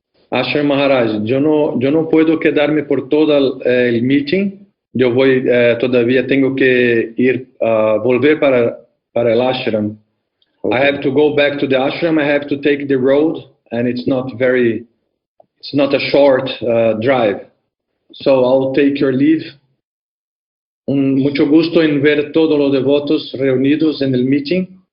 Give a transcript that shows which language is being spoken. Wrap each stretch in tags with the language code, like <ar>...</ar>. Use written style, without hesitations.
<es>Asher Maharaj, yo no puedo quedarme por todo el meeting. Yo todavía tengo que volver para el ashram.</es> <en>Okay. I have to go back to the ashram. I have to take the road, and it's not a short drive. So I'll take your leave.</en> <es>Mucho gusto en ver todos los devotos reunidos en el meeting.</es>